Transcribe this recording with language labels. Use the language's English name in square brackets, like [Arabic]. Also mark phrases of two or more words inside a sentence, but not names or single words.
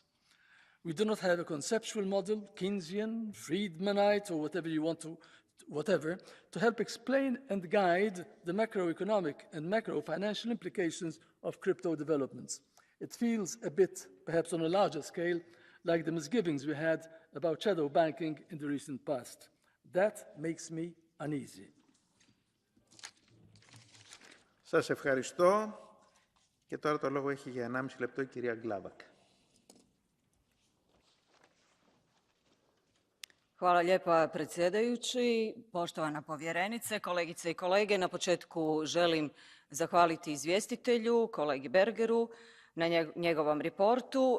[English] We do not have a conceptual model, Keynesian, Friedmanite, or whatever you want to help explain and guide the macroeconomic and macro-financial implications of crypto developments. It feels a bit, perhaps on a larger scale, like the misgivings we had about shadow banking in the recent past. That makes me uneasy. [Greek] Σας ευχαριστώ. Και τώρα το λόγο έχει για 1,5 λεπτό η κυρία Γκλάβακ. [Croatian] Hvala lijepa predsjedajući, poštovana povjerenice, kolegice i kolege. Na početku želim zahvaliti izvjestitelju, kolegi Bergeru, na njegovom reportu.